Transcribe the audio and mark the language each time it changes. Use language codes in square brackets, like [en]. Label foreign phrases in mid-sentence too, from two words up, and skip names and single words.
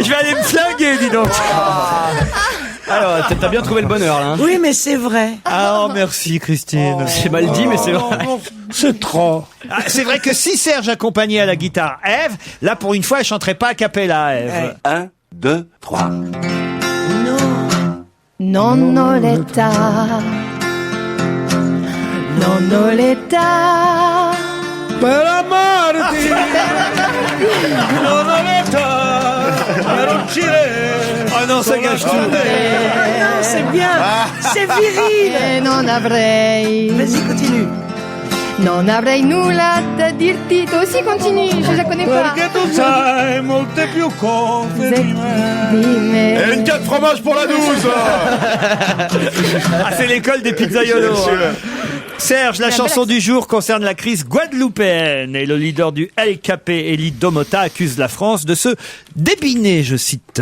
[fr] Je vais aller me flinguer, dis donc. Alors, t'as bien trouvé le bonheur, là. Hein. Oui, mais c'est vrai. Ah, oh, merci, Christine. C'est mal dit, mais c'est vrai. C'est trop. Ah, c'est vrai que si Serge accompagnait à la guitare Ève, là, pour une fois, elle chanterait pas [it] a cappella, [fr] Ève. 1, 2, 3. [it] Non ho l'età, non ho l'età Per amarti, non l'età, per uccidere. [fr] Oh non, ça gâche tout. Non, c'est bien, c'est viril. [it] Non avrei. [fr] Vas-y, continue. [it] Non avrei nulla da dirti. [fr] Toi aussi continue, je la connais pas. [it] Perché tu sai molte più cose di me. [fr] Et une 4 fromages pour la 12. Ah, c'est l'école des pizzaiolos. Serge, la chanson du jour concerne la crise guadeloupéenne et le leader du LKP, Elie Domota, accuse la France de se débiner, je cite.